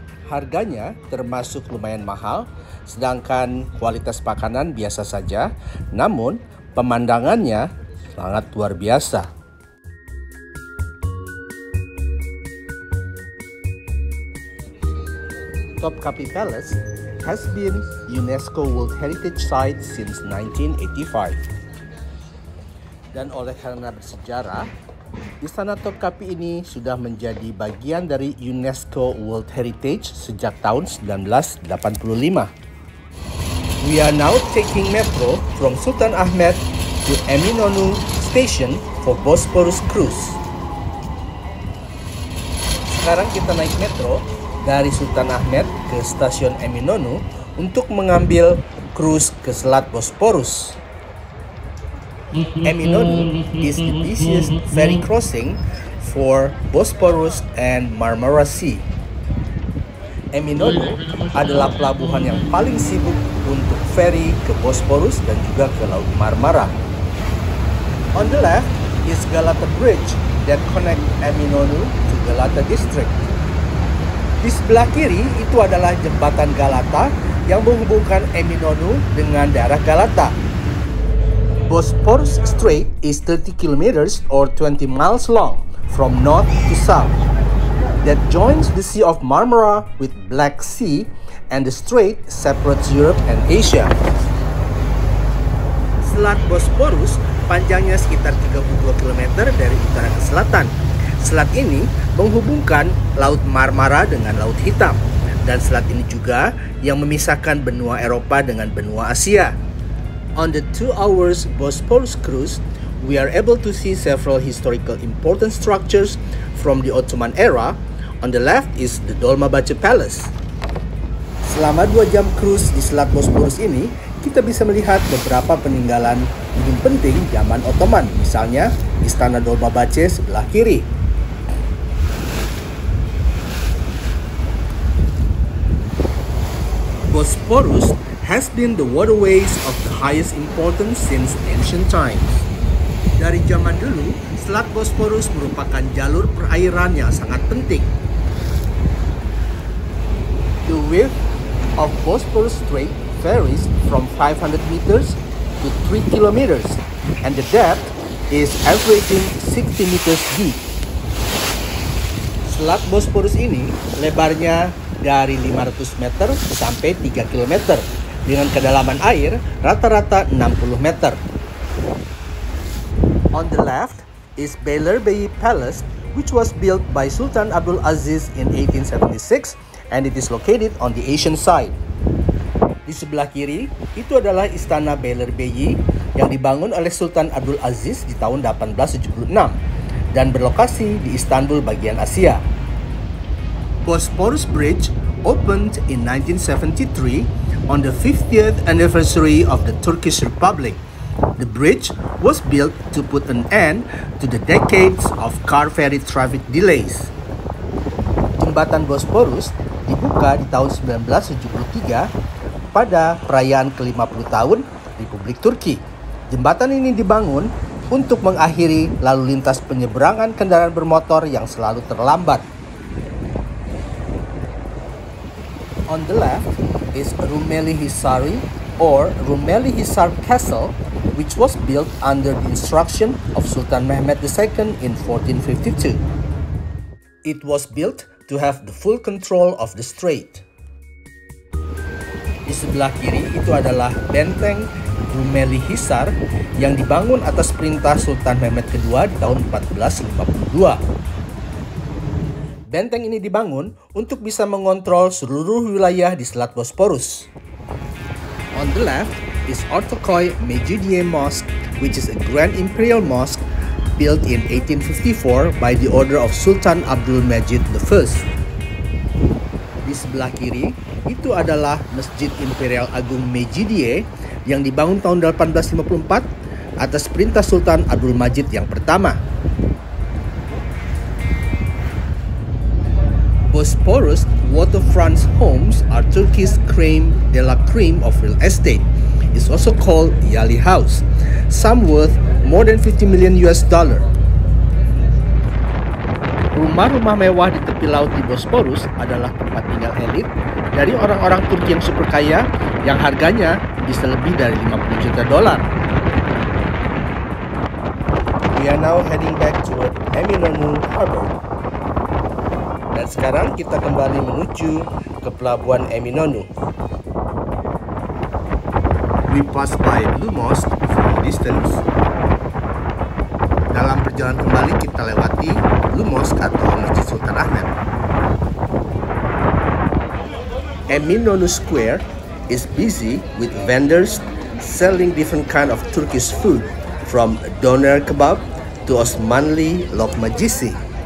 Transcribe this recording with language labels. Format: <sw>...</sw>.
<id>Harganya termasuk lumayan mahal, sedangkan kualitas makanan biasa saja, namun pemandangannya sangat luar biasa.</id> <en>Topkapi Palace has been UNESCO World Heritage Site since 1985.</en> <id>Dan oleh karena bersejarah, Istana Topkapi ini sudah menjadi bagian dari UNESCO World Heritage sejak tahun 1985.</id> <en>We are now taking metro from Sultan Ahmed to Eminönü Station for Bosporus Cruise.</en> <id>Sekarang kita naik metro dari Sultan Ahmed ke stasiun Eminönü untuk mengambil cruise ke Selat Bosporus.</id> <en>Eminönü is the busiest ferry crossing for Bosporus and Marmara Sea.</en> <id>Eminönü adalah pelabuhan yang paling sibuk untuk ferry ke Bosporus dan juga ke Laut Marmara.</id> <en>On the left is Galata Bridge that connect Eminönü to Galata District.</en> <id>Di sebelah kiri itu adalah jembatan Galata yang menghubungkan Eminönü dengan daerah Galata.</id> <en>Bosporus Strait is 30 kilometers or 20 miles long from north to south. That joins the Sea of Marmara with Black Sea, and the strait separates Europe and Asia.</en> <id>Selat Bosporus panjangnya sekitar 32 km dari utara ke selatan. Selat ini menghubungkan Laut Marmara dengan Laut Hitam, dan selat ini juga yang memisahkan benua Eropa dengan benua Asia.</id> <en>On the 2 hours Bosporus cruise, we are able to see several historical important structures from the Ottoman era. On the left is the Dolmabahce Palace.</en> <id>Selama 2 jam cruise di Selat Bosporus ini, kita bisa melihat beberapa peninggalan gedung penting zaman Ottoman, misalnya Istana Dolmabahce sebelah kiri.</id> <en>Bosporus has been the waterways of the highest importance since ancient times.</en> <id>Dari zaman dulu, Selat Bosporus merupakan jalur perairan yang sangat penting.</id> <en>The width of Bosporus Strait varies from 500 meters to 3 kilometers, and the depth is averaging 60 meters deep.</en> <id>Selat Bosporus ini lebarnya dari 500 meter sampai 3 km dengan kedalaman air rata-rata 60 meter.</id> <en>On the left is Beylerbeyi Palace, which was built by Sultan Abdul Aziz in 1876, and it is located on the Asian side.</en> <id>Di sebelah kiri, itu adalah Istana Beylerbeyi yang dibangun oleh Sultan Abdul Aziz di tahun 1876 dan berlokasi di Istanbul bagian Asia.</id> <en>Bosporus Bridge opened in 1973 on the 50th anniversary of the Turkish Republic. The bridge was built to put an end to the decades of car ferry traffic delays.</en> <id>Jembatan Bosporus dibuka di tahun 1973 pada perayaan ke-50 tahun Republik Turki. Jembatan ini dibangun untuk mengakhiri lalu lintas penyeberangan kendaraan bermotor yang selalu terlambat.</id> <en>On the left is Rumeli Hisari or Rumeli Hisar Castle, which was built under the instruction of Sultan Mehmed II in 1452. It was built to have the full control of the strait.</en> <id>Di sebelah kiri itu adalah benteng Rumeli Hisar yang dibangun atas perintah Sultan Mehmed II di tahun 1452. Benteng ini dibangun untuk bisa mengontrol seluruh wilayah di Selat Bosporus.</id> <en>On the left is Ortaköy Mecidiye Mosque, which is a Grand Imperial Mosque built in 1854 by the order of Sultan Abdul Majid I.</en> <id>Di sebelah kiri itu adalah Masjid Imperial Agung Mecidiye yang dibangun tahun 1854 atas perintah Sultan Abdul Majid yang pertama.</id> <en>Bosporus waterfront homes are Turkey's creme de la creme of real estate. It's also called Yali House, some worth more than 50 million US dollar.</en> <id>Rumah-rumah mewah di tepi laut di Bosporus adalah tempat tinggal elit dari orang-orang Turki yang super kaya yang harganya bisa lebih dari 50 juta dolar.</id> <en>We are now heading back toward Eminönü Harbor.</en> <id>Dan sekarang kita kembali menuju ke pelabuhan Eminönü.</id> <en>We pass by Blue Mosque from a distance.</en> <id>Dalam perjalanan kembali kita lewati Blue Mosque atau Masjid Sultan Ahmed.</id> <en>Eminönü Square is busy with vendors selling different kind of Turkish food, from doner kebab to Osmanli lokmacisi.</en>